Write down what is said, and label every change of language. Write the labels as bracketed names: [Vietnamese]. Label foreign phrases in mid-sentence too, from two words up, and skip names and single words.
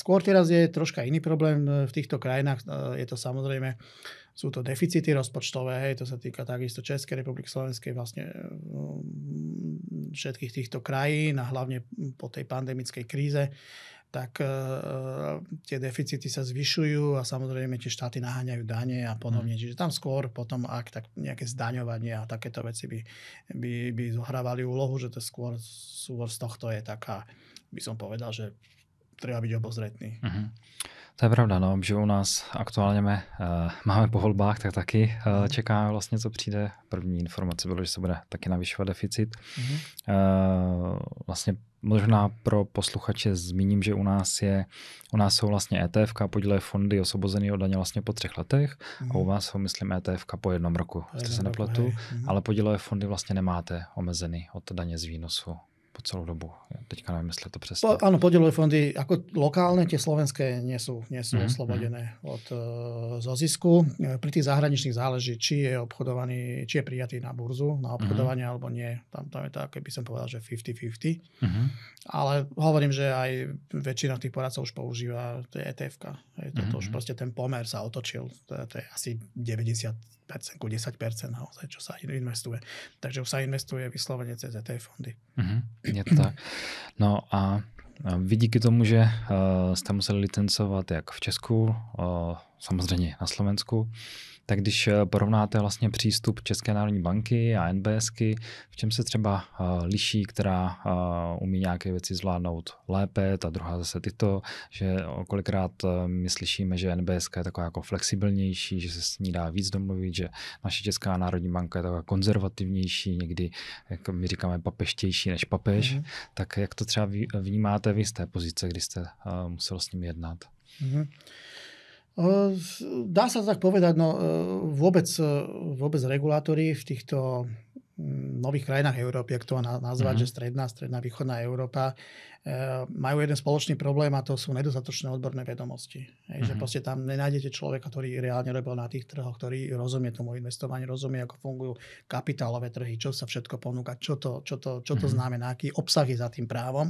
[Slovak] Skôr teraz je troška iný problém v týchto krajinách. Je to samozrejme, sú to deficity rozpočtové, hej, to sa týka takisto Českej republiky, Slovenskej, vlastne všetkých týchto krajín a hlavne po tej pandemickej kríze, tak tie deficity sa zvyšujú a samozrejme tie štáty naháňajú dane a podobne. Čiže tam skôr potom, ak tak nejaké zdaňovanie a takéto veci by zohrávali úlohu, že to skôr z tohto je taká, by som povedal, že treba byť obozretný. [Czech] To je pravda, no, že u nás aktuálně máme po volbách, tak taky čekáme vlastně, co přijde. První informace bylo, že se bude taky navyšovat deficit. Vlastně možná pro posluchače zmíním, že u nás jsou vlastně ETF, podílové fondy osvobozený od daně vlastně po 3 letech a u vás jsou, myslím, ETF po 1 roku, jestli se nepletu, ale podílové fondy vlastně nemáte omezený od daně z výnosu po celú dobu. Ja teďka neviem, jestli to přesně. [Slovak] Áno, podielové fondy, ako lokálne, tie slovenské nie sú oslobodené zo zisku. Pri tých zahraničných záleží, či je obchodovaný, či je prijatý na burzu, na obchodovanie, alebo nie. Tam je to, keby som povedal, že 50-50. Ale hovorím, že aj väčšina tých poradcov už používa ETF-ka. To už proste ten pomer sa otočil. To je asi 90% ku 10% naozaj, čo sa investuje. Takže už sa investuje vyslovene cez ETF fondy. Je to tak. [Czech] No a vy díky tomu, že jste museli licencovat jak v Česku, samozřejmě na Slovensku, tak když porovnáte vlastně přístup České národní banky a NBSky, v čem se třeba liší, která umí nějaké věci zvládnout lépe, ta druhá zase tyto, že kolikrát my slyšíme, že NBSka je taková jako flexibilnější, že se s ní dá víc domluvit, že naše Česká národní banka je taková konzervativnější, někdy, jak my říkáme, papeštější než papež. Tak jak to třeba vnímáte vy z té pozice, kdy jste musel s nimi jednat? [Slovak] Dá sa tak povedať, no vôbec regulátori v týchto nových krajinách Európy, ak to nazvať, že stredná východná Európa, majú jeden spoločný problém a to sú nedostatočné odborné vedomosti. Že proste tam nenájdete človeka, ktorý reálne robil na tých trhoch, ktorý rozumie tomu investovaniu, rozumie, ako fungujú kapitálové trhy, čo sa všetko ponúka, čo to znamená, aký obsah je za tým právom.